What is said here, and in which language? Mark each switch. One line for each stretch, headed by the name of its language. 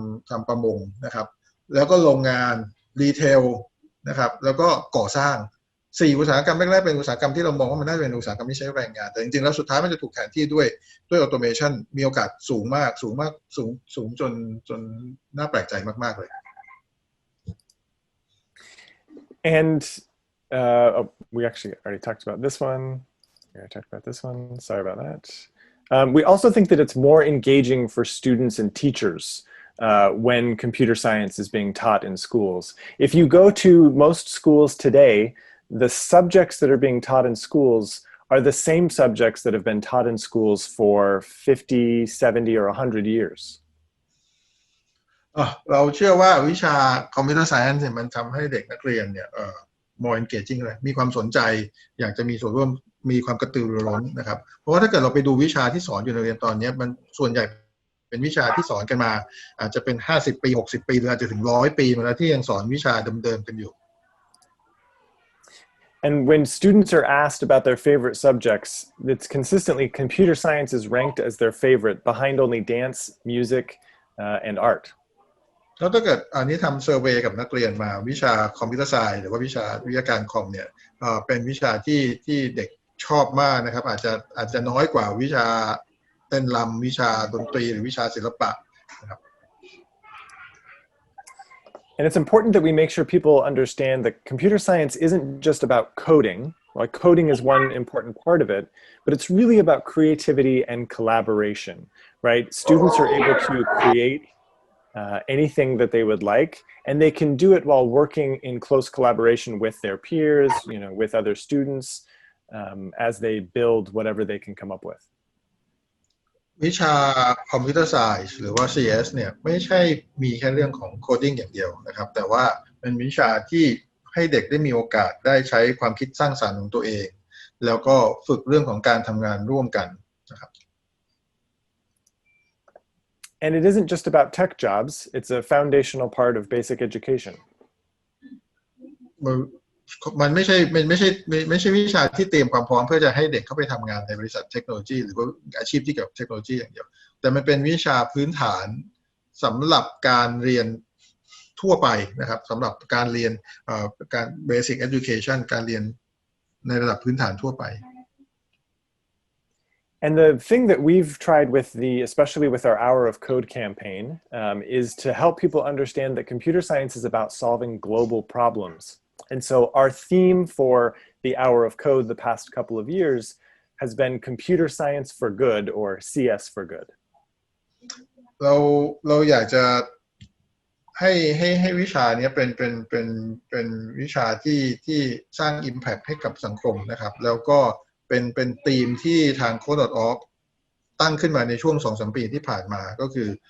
Thai: ทำประมงนะครับแล้วก็โรงงานรีเทลนะครับแล้วก็ก่อสร้าง4อุตสาหกรรมแรกๆเป็นอุตสาหกรรมที่เรามองว่ามันน่าจะเป็นอุตสาหกรรมที่ใช้แรงงานแต่จริงๆแล้วสุดท้ายมันจะถูกแทนที่ด้วยออโตเมชันมีโอกาสสูงจนน่าแปลกใจมากๆเลย
English: And we actually already talked about this one. Yeah, I talked about this one. Sorry about that. We also think that it's more engaging for students and teachers when computer science is being taught in schools. If you go to most schools today, the subjects that are being taught in schools are the same subjects that have been taught in schools for 50, 70, or 100 years.
Thai: เราเชื่อว่าวิชาคอมพิวเตอร์ไซเอนซ์มันทำให้เด็กนักเรียนเนี่ย
English: more engaging
Thai: เลยมีความสนใจอยากจะมีส่วนร่วมมีความกระตือรือร้นนะครับเพราะว่าถ้าเกิดเราไปดูวิชาที่สอนอยู่ในเรียนตอนนี้มันส่วนใหญ่เป็นวิชาที่สอนกันมาอาจจะเป็น50 ปี 60 ปีหรืออาจจะถึง100 ปีมาแล้วที่ยังสอนวิชาเดิมๆกันอยู่
English: And when students are asked about their favorite subjects, it's consistently computer science is ranked as their favorite, behind only dance, music, and art.
Thai: แล้วถ้าเกิดอันนี้ทำเซอร์เวย์กับนักเรียนมาวิชาคอมพิวเตอร์ไซน์หรือว่าวิชาวิทยาการคอมเนี่ยเป็นวิชาที่เด็กชอบมากนะครับอาจจะน้อยกว่าวิชาเต้นรำวิชาดนตรีหรือวิชาศิลปะนะครับ
English: And it's important that we make sure people understand that computer science isn't just about coding. Like coding is one important part of it, but it's really about creativity and collaboration, right? Students are able to create anything that they would like, and they can do it while working in close collaboration with their peers, with other students, as they build whatever they can come up with.
Thai: วิชาคอมพิวเตอร์ไซน์หรือว่า CS เนี่ยไม่ใช่มีแค่เรื่องของโคดิ้งอย่างเดียวนะครับแต่ว่าเป็นวิชาที่ให้เด็กได้มีโอกาสได้ใช้ความคิดสร้างสรรค์ของตัวเองแล้วก็ฝึกเรื่องของการทำงานร่วมกันนะครับ
English: And it isn't just about tech jobs, it's a foundational part of basic education.
Thai: มันไม่ใช่วิชาที่เตรียมความพร้อมเพื่อจะให้เด็กเข้าไปทำงานในบริษัทเทคโนโลยีหรือว่าอาชีพที่เกี่ยวกับเทคโนโลยีอย่างเดียวแต่มันเป็นวิชาพื้นฐานสำหรับการเรียนทั่วไปนะครับสำหรับการเรียนการ
English: basic education
Thai: การเรียนในระดับพื้นฐานทั่วไป
English: And the thing that we've tried with especially with our Hour of Code campaign, is to help people understand that computer science is about solving global problems. And so our theme for the Hour of Code the past couple of years has been Computer Science for Good, or CS for Good.
Thai: เราอยากจะให้วิชานี้เป็นวิชาที่สร้าง
English: impact
Thai: ให้กับสังคมนะครับแล้วก็เป็นธีมที่ทาง Code.org ตั้งขึ้นมาในช่วง 2-3 ปีที่ผ่านมาก็คือ